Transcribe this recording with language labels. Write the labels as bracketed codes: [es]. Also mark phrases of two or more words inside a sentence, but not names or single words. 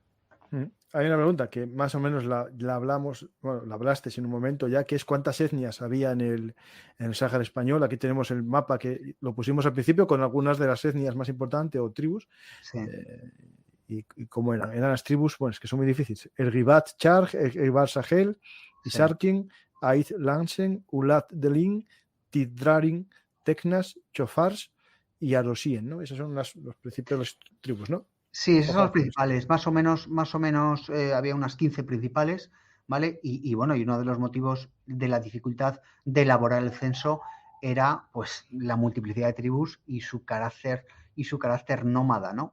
[es] Hay una pregunta que más o menos la hablamos, bueno, la hablaste en un momento ya, que es cuántas etnias había en el Sáhara español. Aquí tenemos el mapa que lo pusimos al principio con algunas de las etnias más importantes o tribus. Sí. Y cómo eran. Eran las tribus, bueno, es que son muy difíciles. El Ribat Charg, el Ribat Sahel, Isarkin, Aiz Lansen, Ulat Delin, Tidrarin, Tecnas, Chofars y Arosien, ¿no? Esos son los principios de las tribus, ¿no? Sí, esos son los principales. Más o menos había unas 15 principales, ¿vale? Y bueno, y uno de los motivos de la dificultad de elaborar el censo era pues la multiplicidad de tribus y su carácter nómada, ¿no?